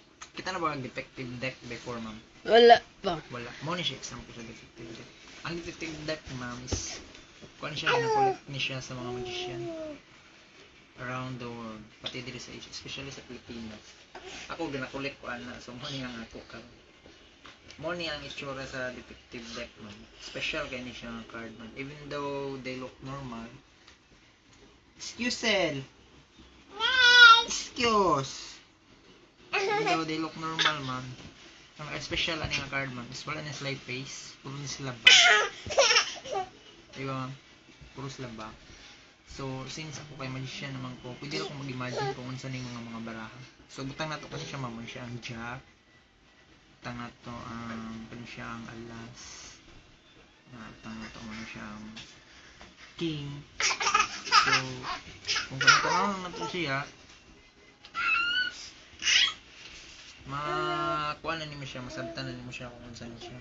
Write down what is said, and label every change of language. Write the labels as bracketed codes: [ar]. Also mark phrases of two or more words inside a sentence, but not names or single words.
[ceb] Kita na ba ang defective deck before, ma'am? Wala pa. Wala. Mo ni siya example sa defective deck. Ang defective deck, ma'am, is kuan siya, na-collect ni siya sa mga magician around the world, pati diri sa Asia, especially sa Pilipinas. Ako gina-collect ko ana, so mo ni ang ako karon. Mo ni ang itsura sa defective deck, man. Special kay ni siya nga card, man. [en] Even though they look normal. Excuse. Even though they look normal, man. [ceb] Ang special ani nga card, man. Is wala na sila face, puro ni sila back. Diba? Puro sila back. So, since ako kay magician naman ko, pwede ako mag-imagine kung unsa ning mga baraha. So, butang nato kani siya, mamon siya ang jack. Butang nato ang kani siya ang alas. Butang nato man siya ang king. So, kung kanang nato siya, makuha na nimo siya, masabtan na nimo siya kung unsa ni siya.